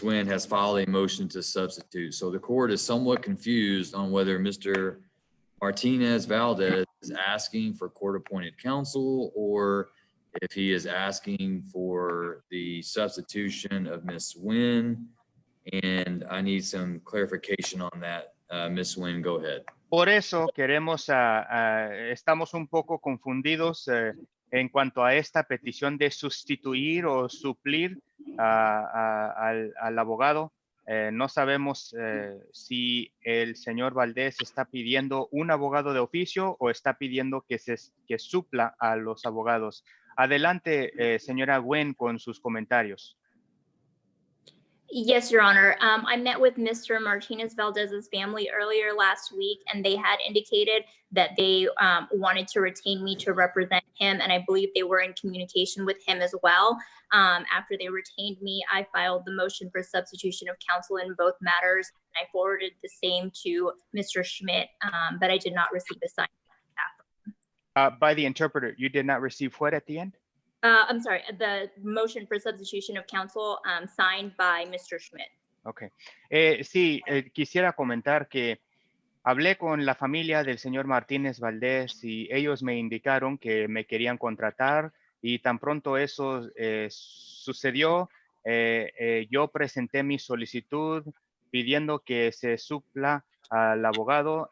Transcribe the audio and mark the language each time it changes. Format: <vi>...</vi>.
<en>Nguyen has filed a motion to substitute. So the court is somewhat confused on whether Mr. Martinez Valdez is asking for court-appointed counsel or if he is asking for the substitution of Ms. Nguyen. And I need some clarification on that. Ms. Nguyen, go ahead.</en> <es>Por eso estamos un poco confundidos en cuanto a esta petición de sustituir o suplir al abogado. No sabemos si el señor Valdés está pidiendo un abogado de oficio o está pidiendo que supla a los abogados. Adelante, señora Nguyen, con sus comentarios.</es> <en>Yes, Your Honor. I met with Mr. Martinez Valdez's family earlier last week, and they had indicated that they wanted to retain me to represent him, and I believe they were in communication with him as well. After they retained me, I filed the motion for substitution of counsel in both matters. I forwarded the same to Mr. Schmidt, but I did not receive a sign. By the interpreter, you did not receive what at the end? I'm sorry, the motion for substitution of counsel signed by Mr. Schmidt. Ok.</en> <es>Sí, quisiera comentar que hablé con la familia del señor Martínez Valdés y ellos me indicaron que me querían contratar y tan pronto eso sucedió, yo presenté mi solicitud pidiendo que se supla al abogado.</es>